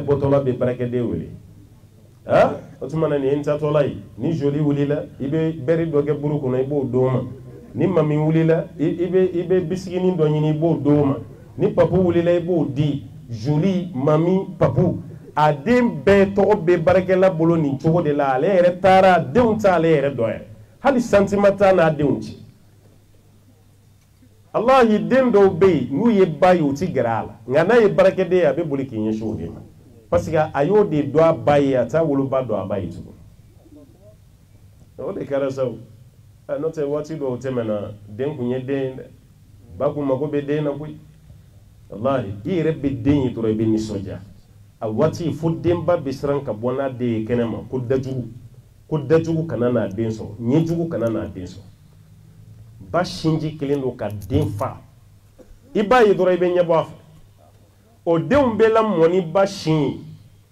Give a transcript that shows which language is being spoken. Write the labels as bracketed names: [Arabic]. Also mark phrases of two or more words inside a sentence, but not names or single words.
[Bambara] bɔtɔla bɛ baarakɛden wele o tuma na nin ye n tatɔla ye ni joli wulila i bɛ bɛri dɔ kɛ buru kɔnɔ i b'o d'o ma ni mami wulila i bɛ bisiginin dɔ ɲini i b'o d'o ma ni papu wulila i b'o di joli mami papu a den bɛɛ tɔgɔ bɛ baarakɛla bolo nin cogo de la ale yɛrɛ taara denw t'ale yɛrɛ dɔ yɛrɛ hali sentiment t'a n'a denw ci Allah yi den dɔw bɛ yen n'u ye ba ye u ti gɛrɛ a la nka n'a ye baarakɛden ye a bɛ boli k'i ɲɛsin o de ma [French] parce que [Bambara] a y'o de dɔn a ba ye a t'a woloba dɔn a ba ye tugun o de kɛra sa o n'o tɛ waati dɔw tɛmɛna den kun ye den ye dɛ ba kun mago bɛ den na koyi wallahi i yɛrɛ bɛ den ye dɔrɔn i bɛ nisɔndiya a waati fo denba bɛ siran ka bɔ n'a den ye kɛnɛma ko dajugu kana n'a den sɔrɔ ɲɛjugu kana n'a den sɔrɔ ba sinji kelen don ka den fa i b'a ye dɔrɔn i bɛ ɲɛbɔ a fɛ o denw bɛ lamɔ ni ba sin ye